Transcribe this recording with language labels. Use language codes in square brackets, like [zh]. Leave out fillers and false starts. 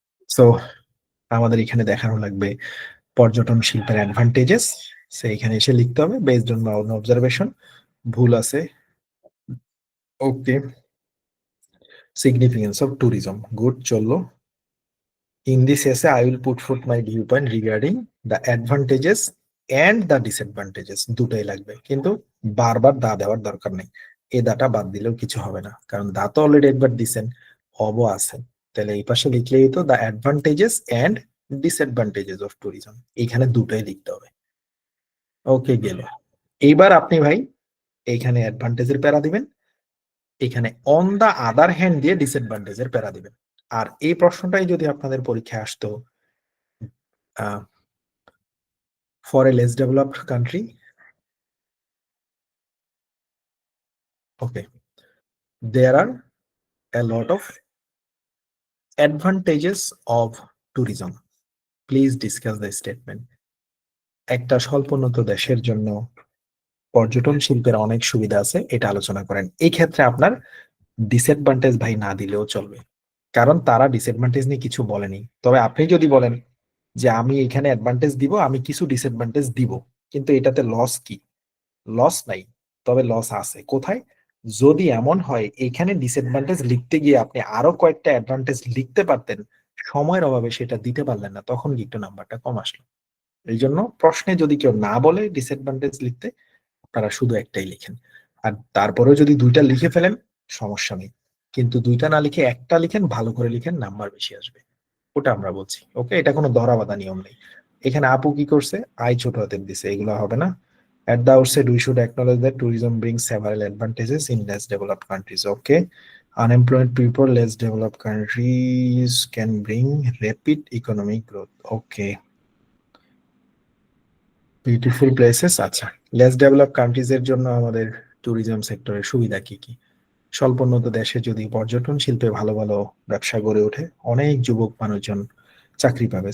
[bn] So আমাদের এখানে দেখানো লাগবে পর্যটন শিল্পের অ্যাডভান্টেজেস, এখানে এসে লিখতে হবে [en] based on my own observation, [bn] ভুল আছে, ওকে? সিগনিফিকেন্স অফ ট্যুরিজম, গুড, চললো। [en] In this essay, I will put forth my viewpoint regarding the advantages and the disadvantages. [bn] দুটোই লাগবে, কিন্তু বারবার দা দেওয়ার দরকার নেই। এই দাটা বাদ দিলেও কিছু হবে না, কারণ দা তো অলরেডি একবার দিছেন, অবও আছে। তাহলে এই পাশে লিখলেই তো [en] the advantages and disadvantages of tourism, [bn] এখানে দুটোই লিখতে হবে। ওকে, গেল। এইবার আপনি ভাই এইখানে অ্যাডভান্টেজের প্যারা দিবেন, এখানে অন দা আদার হ্যান্ড দিয়ে ডিসঅ্যাডভান্টেজের প্যারা দিবেন। আর এই প্রশ্নটাই যদি আপনাদের পরীক্ষায় আসতো, [en] for a less developed country, okay, there are a lot of advantages of tourism. Please discuss the statement. [bn] একটা স্বল্পোন্নত দেশের জন্য পর্যটন শিল্পের অনেক সুবিধা আছে, এটা আলোচনা করেন। এই ক্ষেত্রে আপনার ডিসঅ্যাডভান্টেজ ভাই না দিলেও চলবে, কারণ তারা ডিসঅ্যাডভান্টেজ নিয়ে কিছু বলেনি। তবে আপনি যদি বলেন যে আমি এখানে অ্যাডভান্টেজ দিব, আমি কিছু ডিসঅ্যাডভান্টেজ দিব, কিন্তু এটাতে লস কি? লস নাই, তবে লস আছে কোথায়? যদি এমন হয় এখানে ডিসঅ্যাডভান্টেজ লিখতে গিয়ে আপনি আরো কয়েকটা অ্যাডভান্টেজ লিখতে পারতেন, সময়ের অভাবে সেটা দিতে পারলেন না, তখন কি একটু নাম্বারটা কম আসলো। এই জন্য প্রশ্নে যদি কেউ না বলে ডিসঅ্যাডভান্টেজ লিখতে, আপনারা শুধু একটাই লিখেন। আর তারপরেও যদি দুইটা লিখে ফেলেন সমস্যা নেই, কিন্তু দুইটা না লিখে একটা লিখেন, ভালো করে লিখেন, নাম্বার বেশি আসবে, ওটা আমরা বলছি। ওকে, এটা কোনো ধরা বাঁধা নিয়ম নেই। এখানে আপু কি করছে, আই ছোট হাতের দিছে, এগুলো হবে না। [en] At the outset, we should acknowledge that tourism brings several advantages in less developed countries. Okay, unemployed people, less developed countries can bring rapid economic growth. Okay, beautiful places. [bn] আচ্ছা, less developed countries এর জন্য আমাদের tourism সেক্টরের সুবিধা কি কি? স্বল্পোন্নত দেশে যদি পর্যটন শিল্পে ভালো ভালো ব্যবসা গড়ে ওঠে, অনেক যুবক মানুষজন চাকরি পাবে।